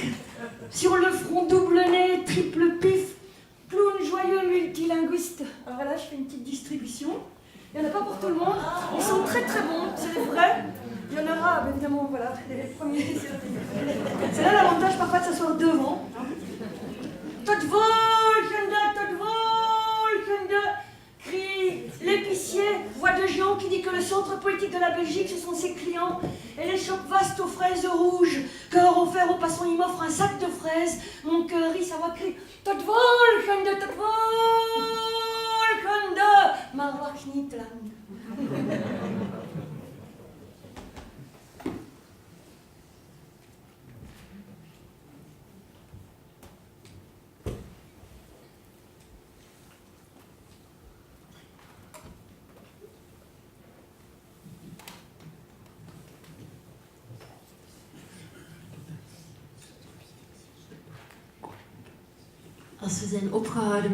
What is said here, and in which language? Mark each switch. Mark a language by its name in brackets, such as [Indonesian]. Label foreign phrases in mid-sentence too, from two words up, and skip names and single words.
[French] Sur le front double nez, triple pif, clown joyeux multilinguiste. Alors là, je fais une petite distribution. Il n'y en a pas pour tout le monde. Ils sont très très bons, c'est des vrais. Il y en aura, évidemment, voilà, les premiers. C'est là l'avantage parfois de s'asseoir devant. [Dutch] Tot volgende, [French] crie l'épicier, voix de géant qui dit que le centre poétique de la Belgique, ce sont ses clients. Et les chopes vastes aux fraises rouges, cœur offert aux passants, il m'offre un sac de fraises. Mon cœur rit sa voix crie [Dutch] Tot volgende, maar wacht niet lang. Als we zijn opgehouden